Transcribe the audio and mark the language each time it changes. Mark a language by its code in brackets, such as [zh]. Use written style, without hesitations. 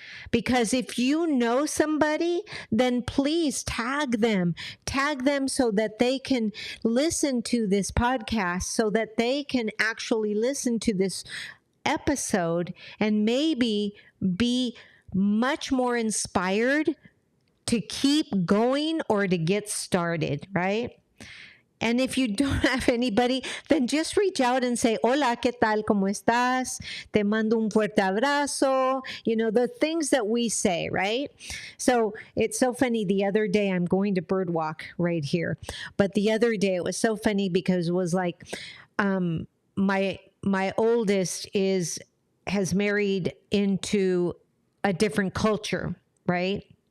[en] Because if you know somebody, then please tag them so that they can listen to this podcast, so that they can actually listen to this episode and maybe be much more inspired to keep going or to get started, right? And if you don't have anybody, then just reach out and say, [es] hola, ¿qué tal? ¿Cómo estás? Te mando un fuerte abrazo. [en] The things that we say, right? So it's so funny. The other day, I'm going to birdwalk right here. But the other day, it was so funny because it was like my oldest has married into a different culture, right?